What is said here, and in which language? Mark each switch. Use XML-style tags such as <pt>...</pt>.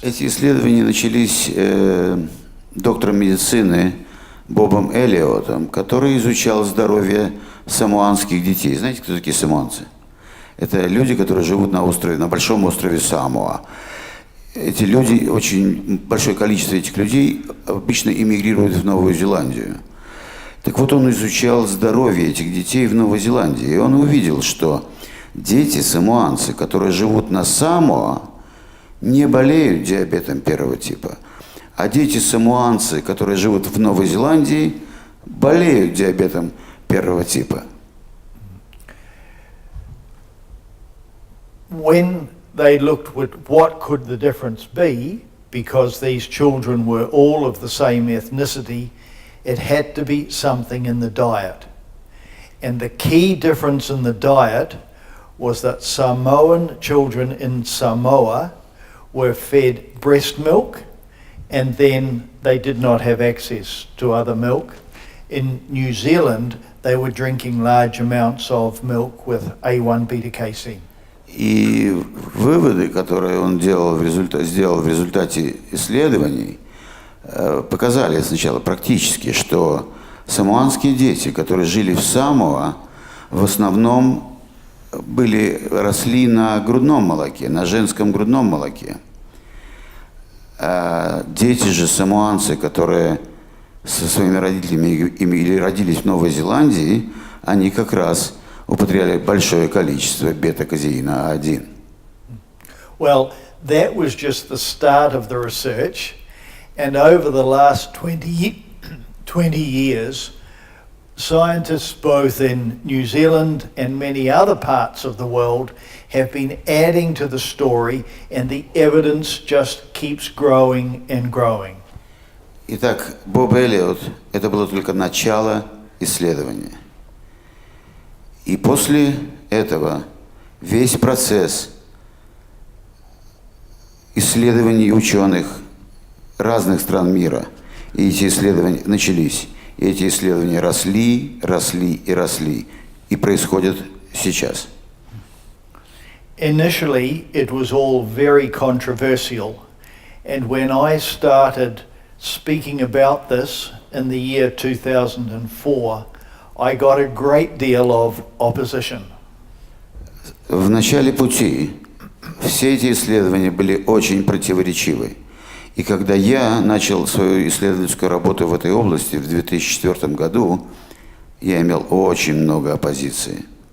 <ru>Эти исследования начались доктором медицины Бобом Эллиотом, который изучал здоровье самоанских детей. Знаете, кто такие самоанцы? Это люди, которые живут на острове, на большом острове Самоа. Эти люди, очень большое количество этих людей обычно эмигрируют в Новую Зеландию. Так вот, он изучал здоровье этих детей в Новой Зеландии, и он увидел, что дети самоанцы, которые живут на Самоа, не болеют диабетом первого типа, а дети самоанцы, которые живут в Новой Зеландии, болеют диабетом первого типа.</ru> <en>When they looked at what could the difference be, because these children were all of the same ethnicity, it had to be something in the diet. And the key difference in the diet was that Samoan children in Samoa were fed breast milk, and then they did not have access to other milk. In New Zealand, they were drinking large amounts of milk with A1 beta-casein.</en> <ru>И выводы, которые он сделал в результате исследований, показали сначала практически, что самоанские дети, которые жили в Самоа, в основном росли на грудном молоке, на женском грудном молоке. А дети же самоанцы, которые со своими родителями или родились в Новой Зеландии, они как раз употребляли большое количество бета-казеина А1.</ru> <en>Well, that was just the start of the research, and over the last 20 years, scientists both in New Zealand and many other parts of the world have been adding to the story, and the evidence just keeps growing and growing.</en> <ru>Итак, Боб Эллиот – это было только начало исследования. И после этого весь процесс исследований ученых разных стран мира, и эти исследования начались, и эти исследования росли, росли и росли, и происходят сейчас.</ru> <en>Initially, it was all very controversial, and when I started speaking about this in the year 2004, I got a great deal of opposition.</en> <ru>В начале пути все эти исследования были очень противоречивы. И когда я начал свою исследовательскую работу в этой области в 2004 году, я имел очень много оппозиции.</ru>